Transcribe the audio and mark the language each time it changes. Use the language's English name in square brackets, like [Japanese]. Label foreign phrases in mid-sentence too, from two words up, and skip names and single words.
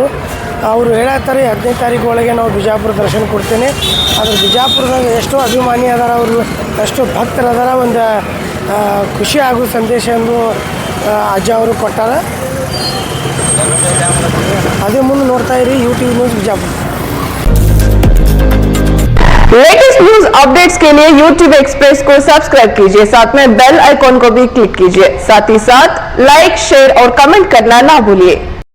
[Kannada] ಅವರು ಹೇಳತ್ತಾರೆ 15ನೇ ತಾರೀಕು ಒಳಗೆ ನಾವು ಬಿಜಾಪುರ ದರ್ಶನ ಕೊಡ್ತೇನೆ. ಆದರೆ ಬಿಜಾಪುರದಾಗ ಎಷ್ಟೋ ಅಭಿಮಾನಿ ಅದಾರ, ಅವರು ಎಷ್ಟೋ ಭಕ್ತರು ಅದಾರ. ಒಂದು ಖುಷಿ ಆಗೋ ಸಂದೇಶ ಎಂದು ಅಜ್ಜ ಅವರು ಕೊಟ್ಟಾರ. ಅದೇ ಮುಂದೆ ನೋಡ್ತಾ ಇರಿ UTV ನ್ಯೂಸ್ ಬಿಜಾಪುರ. [English] latest news updates [Hindi] के लिए YouTube एक्सप्रेस को सब्सक्राइब कीजिए, साथ में [English] bell icon [Hindi] को भी क्लिक कीजिए। साथ ही साथ लाइक, शेयर और कमेंट करना ना भूलिए।